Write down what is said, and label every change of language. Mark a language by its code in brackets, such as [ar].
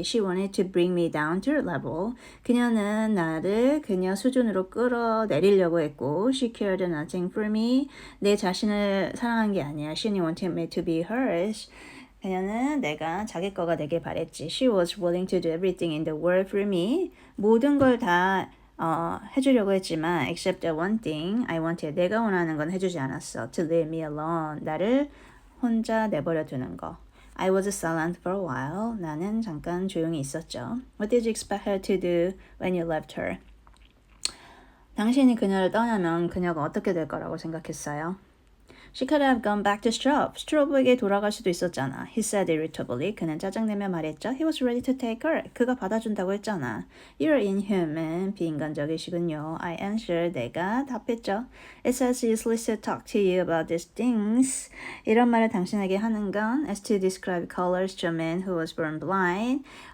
[en] She wanted to bring me down to her level. [ko] 그녀는 나를 그녀 수준으로 끌어내리려고 했고 [en] She cared nothing for me. [ko] 내 자신을 사랑한 게 아니야. [en] She wanted me to be hers. [ko] 그녀는 내가 자기 거가 되길 바랬지. [en] She was willing to do everything in the world for me. [ko] 모든 걸 다 해주려고 했지만 [en] except the one thing I wanted. [ko] 내가 원하는 건 해주지 않았어. [en] To leave me alone. [ko] 나를 혼자 내버려 두는 거. [en] I was silent for a while. [ko] 나는 잠깐 조용히 있었죠. [en] What did you expect her to do when you left her? [ko] 당신이 그녀를 떠나면 그녀가 어떻게 될 거라고 생각했어요? [en] She could have gone back to Straub. [ko] 스트로브에게 돌아갈 수도 있었잖아. [en] He said irritably. [ko] 그는 짜증내며 말했죠. [en] He was ready to take her. [ko] 그가 받아준다고 했잖아. [en] You're inhuman. [ko] 비인간적이시군요. [en] I answered. [ko] 내가 답했죠. [en] It says useless to talk to you about these things. [ko] 이런 말을 당신에게 하는 건 [en] as to describe colors to a man who was born blind.